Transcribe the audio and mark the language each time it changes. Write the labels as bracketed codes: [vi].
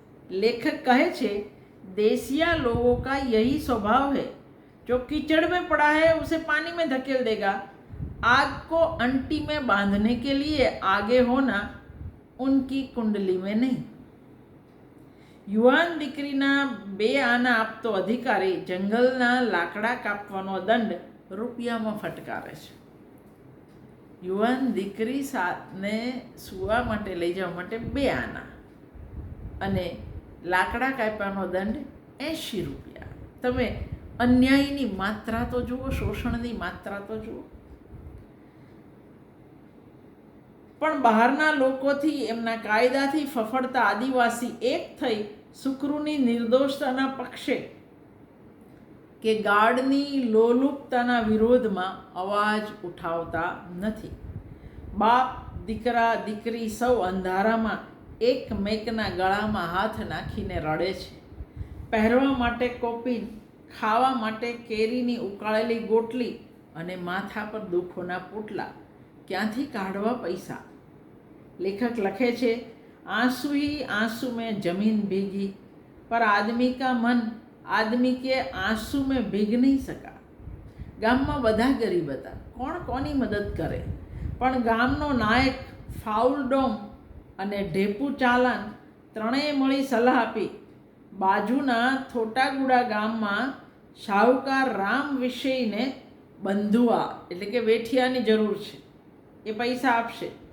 [gu] લેખક કહે છે, [hi] देसिया लोगों का यही स्वभाव है, जो कीचड़ में पड़ा है उसे पानी में धकेल देगा, आग को अंटी में बांधने के लिए आगे होना उनकी कुंडली में नहीं. [gu] યુવાન દીકરીના 2 આના આપતો અધિકારી જંગલના લાકડા કાપવાનો દંડ રૂપિયામાં ફટકારે છે. યુવાન દીકરી ને સૂવા માટે લઈ જવા માટે 2 આના અને લાકડા કાપ્યાનો દંડ 80 રૂપિયા. તમે અન્યાયની માત્રા તો જુઓ, શોષણની માત્રા તો જુઓ. પણ બહારના લોકોથી, એમના કાયદાથી ફફડતા આદિવાસી એક થઈ સુકરુની નિર્દોષતાના પક્ષે કે ગાર્ડની લોલુપતાના વિરોધમાં અવાજ ઉઠાવતા નથી. બાપ, દીકરા, દીકરી સૌ અંધારામાં એકમેકના ગળામાં હાથ નાખીને રડે છે. પહેરવા માટે કોપીન, ખાવા માટે કેરીની ઉકાળેલી ગોટલી અને માથા પર દુઃખોના પોટલા. ક્યાંથી કાઢવા પૈસા? લેખક લખે છે, આંસુ [hi] ही आंसू में जमीन भीगी, पर आदमी का मन आदमी के आंसू में भीग नहीं सका. [gu] ગામમાં બધા ગરીબ હતા, કોણ કોની મદદ કરે? પણ ગામનો નાયક ફાઉલડોમ અને ઢેપુ ચાલાન ત્રણેય મળી સલાહ આપી. બાજુના થોટાગુડા ગામમાં શાહુકાર રામ વિષયને બંધુઆ એટલે કે વેઠિયાની જરૂર છે, એ પૈસા આપશે.